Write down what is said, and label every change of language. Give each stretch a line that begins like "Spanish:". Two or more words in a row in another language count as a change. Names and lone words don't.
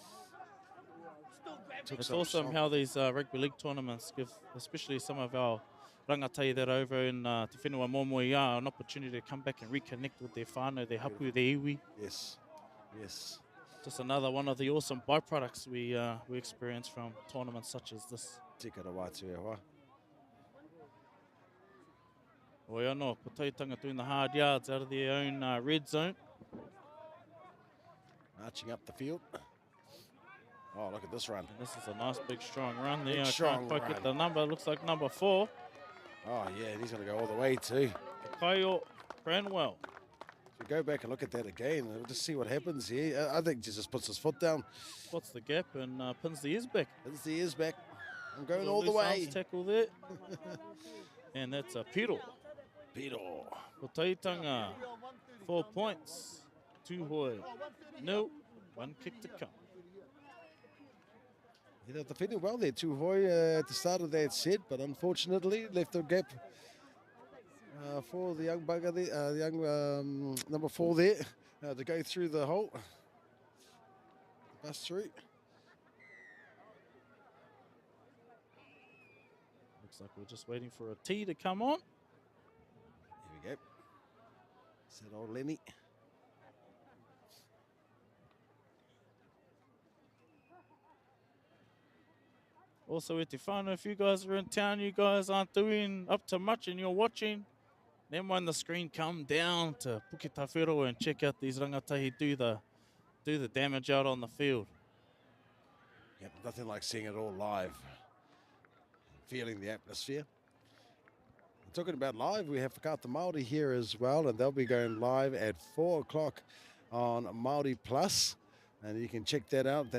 English: It's awesome how these rugby league tournaments give, especially some of our rangatahi that are over in Te Whenua Momoia, an opportunity to come back and reconnect with their whānau, their hapu, their iwi. Yes. Just another one of the awesome byproducts we experience from tournaments such as this.
Māori: Tikara wātu e hoa. Oi anō,
English: ko taitanga doing the hard yards out of their own red zone. Marching up the field. Oh, look at this run. And this is a nice big strong run there. Big I strong can't quite run. get the number. Looks like number 4. Oh, yeah, and he's going to go all the way too. Kaio Cranwell. If we go back and look at that again, we'll just see what happens here. I think he just puts his foot down. Spots the gap and pins the ears back. Pins the ears back. I'm going Little all the loose way. arms tackle there. And that's a Piro. Piro. Ko taitanga, 4 points. Tūhoi, 0. 1 kick to come. You know, defending well there, Tūhoi, at the start of that set, but unfortunately left the gap for the young bugger there, the young number 4 there, to go through the hole. Bust through. Looks like we're just waiting for a tee to come on. Here we go. It's that old Lenny. Also,
Māori: e te whānau,
English: if you guys are in town, you guys aren't doing up to much and you're watching, then when the screen come down to Puketawhero and check out these rangatahi do the damage out on the field. Yep, nothing like seeing it all live. Feeling the atmosphere. Talking about live, we have Whakaata Māori here as well, and they'll be going live at 4 o'clock on Māori Plus, and you can check that out.